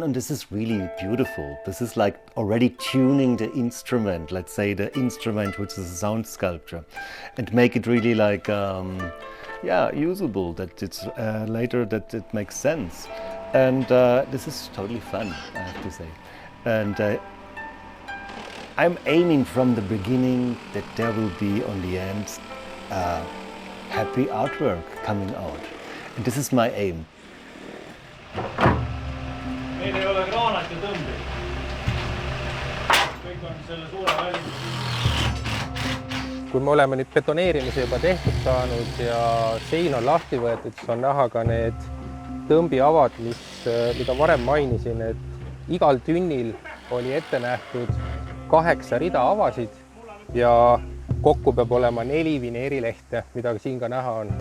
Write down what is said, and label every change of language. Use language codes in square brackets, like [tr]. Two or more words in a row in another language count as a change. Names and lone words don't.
[en] And this is really beautiful. This is like already tuning the instrument, let's say the instrument which is a sound sculpture, and make it really like, usable, that it's later that it makes sense. And this is totally fun, I have to say. And I'm aiming from the beginning that there will be on the end happy artwork coming out. And this is my aim. [et] Meil ei ole kraanat ja tõmbi. Kõik on selle suure välimus. Kui me oleme nüüd betoneerimise juba tehtud saanud ja sein on lahti võetud, siis on näha ka need tõmbiavad, mida varem mainisin, et igal tünnil oli ette nähtud 8 rida avasid ja kokku peab olema 4 vineerilehte, mida siin ka näha on.